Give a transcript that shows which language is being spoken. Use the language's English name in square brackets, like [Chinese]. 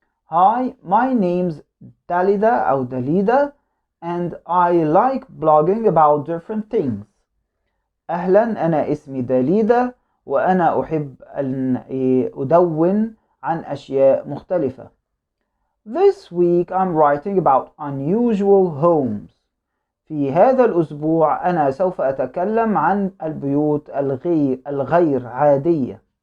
[English] Hi, my name's Dalida أو Dalida and I like blogging about different things. [Arabic] أهلا، أنا اسمي داليدا وأنا أحب أن أدون عن أشياء مختلفة. [English] This week I'm writing about unusual homes. [Arabic] في هذا الأسبوع أنا سوف أتكلم عن البيوت الغير عادية.